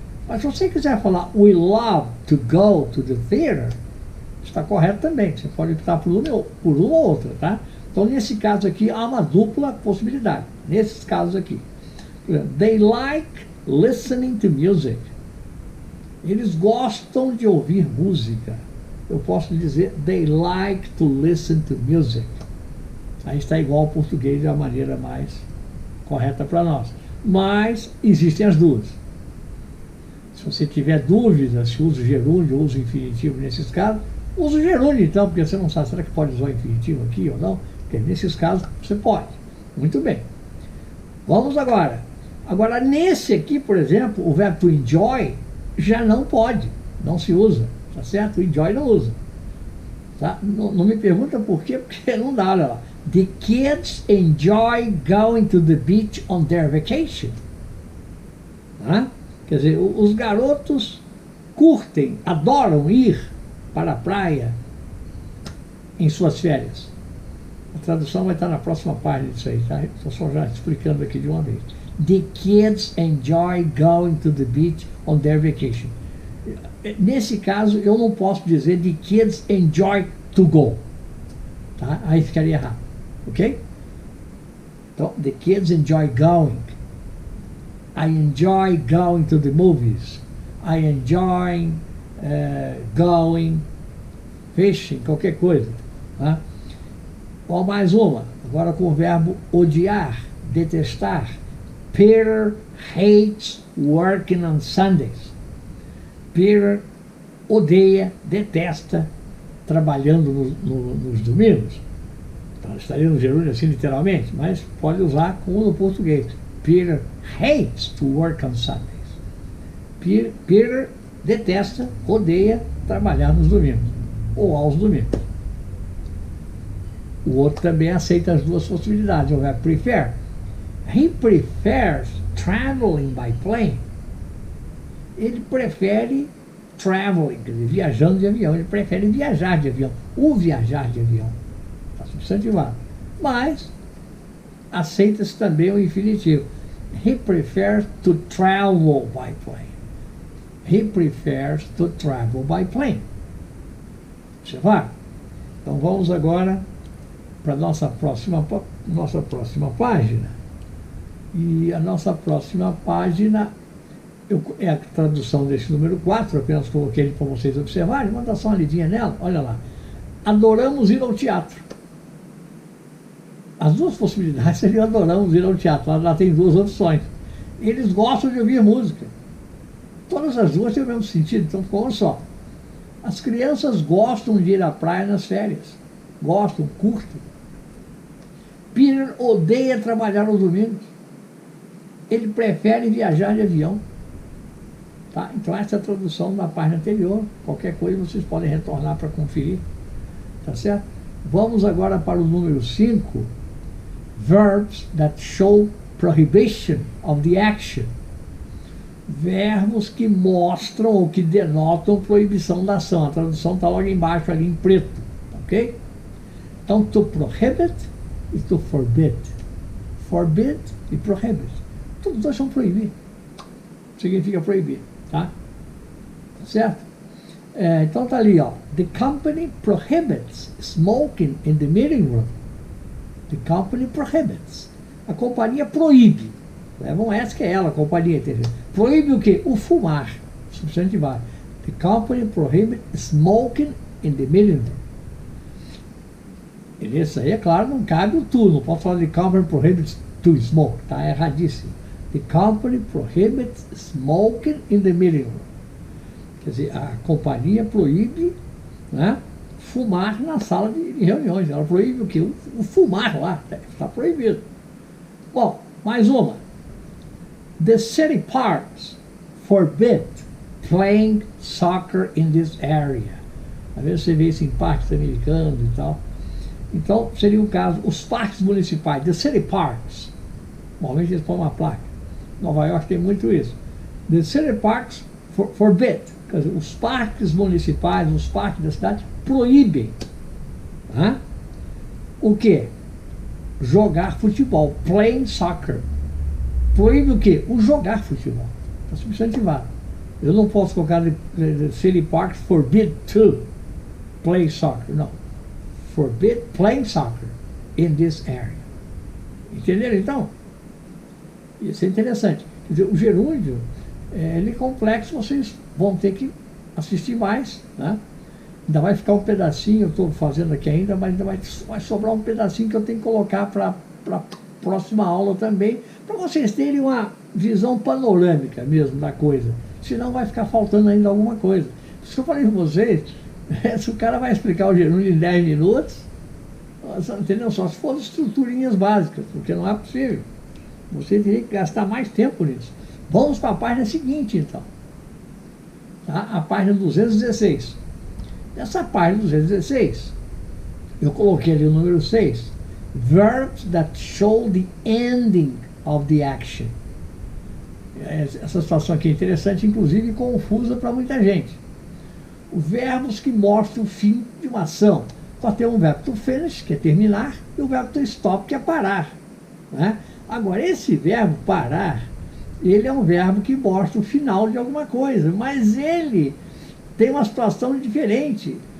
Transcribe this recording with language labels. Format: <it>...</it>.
<pt>Mas se você quiser falar</pt> <en>we love to go to the theater,</en> <pt>está correto também. Você pode optar por uma ou outra, tá? Então, nesse caso aqui, há uma dupla possibilidade. Nesses casos aqui.</pt> <en>They like listening to music.</en> <pt>Eles gostam de ouvir música. Eu posso dizer</pt> <en>they like to listen to music.</en> <pt>Aí está igual ao português de uma maneira mais correta para nós. Mas existem as duas. Se você tiver dúvidas se usa o gerúndio ou usa o infinitivo nesses casos, usa o gerúndio então, porque você não sabe, será que pode usar o infinitivo aqui ou não? Porque nesses casos você pode. Muito bem. Vamos agora. Agora, nesse aqui, por exemplo, o verbo to enjoy já não pode, não se usa, tá certo? O enjoy não usa. Tá? Não me pergunta por quê, porque não dá, olha lá.</pt> <en>The kids enjoy going to the beach on their vacation.</en> <pt>Tá? Quer dizer, os garotos curtem, adoram ir para a praia em suas férias. A tradução vai estar na próxima página disso aí, tá? Estou só já explicando aqui de uma vez.</pt> <en>The kids enjoy going to the beach on their vacation.</en> <pt>Nesse caso, eu não posso dizer</pt> <en>the kids enjoy to go.</en> <pt>Tá? Aí ficaria errado. Ok?</pt> <en>Então, the kids enjoy going. I enjoy going to the movies. I enjoy going fishing,</en> <pt>qualquer coisa. Tá? Ó, mais uma, agora com o verbo odiar, detestar.</pt> <en>Peter hates working on Sundays.</en> <pt>Peter odeia, detesta trabalhando nos domingos. Então, estaria no gerúndio assim literalmente, mas pode usar como no português.</pt> <en>Peter hates to work on Sundays.</en> <pt>Peter detesta, odeia trabalhar nos domingos, ou aos domingos. O outro também aceita as duas possibilidades, o verbo prefer.</pt> <en>He prefers traveling by plane.</en> <pt>Ele prefere traveling, quer dizer, viajando de avião. Ele prefere viajar de avião, o viajar de avião. Está substantivado. Mas aceita-se também o infinitivo.</pt> <en>He prefers to travel by plane. He prefers to travel by plane.</en> <pt>Observar? Então vamos agora para a nossa próxima página. E a nossa próxima página é a tradução desse número 4, apenas coloquei ele para vocês observarem. Vamos dar só uma lidinha nela, olha lá. Adoramos ir ao teatro. As duas possibilidades seriam adoramos ir ao teatro. Lá tem duas opções. Eles gostam de ouvir música. Todas as duas têm o mesmo sentido, então ficou um só. As crianças gostam de ir à praia nas férias. Gostam, curtem. Peter odeia trabalhar nos domingos. Ele prefere viajar de avião. Tá? Então essa é a tradução da página anterior. Qualquer coisa vocês podem retornar para conferir. Tá certo? Vamos agora para o número 5.</pt> <en>Verbs that show prohibition of the action.</en> <pt>Verbos que mostram ou que denotam proibição da ação. A tradução está logo embaixo ali em preto. Ok? Então, to prohibit e to forbid. Forbid e prohibit. Todos dois são proibir. Significa proibir. Tá? Certo? Então está ali, ó.</pt> <en>The company prohibits smoking in the meeting room. The company prohibits.</en> <pt>A companhia proíbe. Levam essa que é ela, a companhia, entendeu? Proíbe o quê? O fumar. Substantivar.</pt> <en>The company prohibits smoking in the meeting room.</en> <pt>E isso aí, é claro, não cabe o tu. Não posso falar</pt> <en>the company prohibits to smoke.</en> <pt>Está erradíssimo.</pt> <en>The company prohibits smoking in the meeting room.</en> <pt>Quer dizer, a companhia proíbe, né, fumar na sala de reuniões. Ela proíbe o quê? O fumar lá. Está proibido. Bom, mais uma.</pt> <en>The city parks forbid playing soccer in this area.</en> <pt>Às vezes você vê isso em parques americanos e tal. Então, seria o caso, os parques municipais,</pt> <en>the city parks.</en> <pt>Normalmente eles põem uma placa. Nova York tem muito isso.</pt> <en>The city parks forbid.</en> <pt>Quer dizer, os parques municipais, os parques da cidade proíbem, tá? O quê? Jogar futebol,</pt> <en>playing soccer.</en> <pt>Proíbe o quê? O jogar futebol. Está substantivado. Eu não posso colocar</pt> <en>the city parks forbid to play soccer.</en> <pt>Não.</pt> <en>Forbid playing soccer in this area.</en> <pt>Entenderam então? Isso é interessante. Quer dizer, o gerúndio ele é complexo, vocês vão ter que assistir mais, né? Ainda vai ficar um pedacinho, eu estou fazendo aqui ainda, mas ainda vai sobrar um pedacinho que eu tenho que colocar para a próxima aula também, para vocês terem uma visão panorâmica mesmo da coisa. Senão vai ficar faltando ainda alguma coisa. Isso que eu falei para vocês, se o cara vai explicar o gerúndio em 10 minutos, entendeu? Só se for estruturinhas básicas, porque não é possível. Você teria que gastar mais tempo nisso. Vamos para a página seguinte, então. Tá? A página 216. Nessa página 216, eu coloquei ali o número 6.</pt> <en>Verbs that show the ending of the action.</en> <pt>Essa situação aqui é interessante, inclusive confusa para muita gente. Os verbos que mostram o fim de uma ação. Só tem um verbo to finish, que é terminar, e o verbo to stop, que é parar. Né? Agora, esse verbo parar, ele é um verbo que mostra o final de alguma coisa, mas ele tem uma situação diferente.</pt>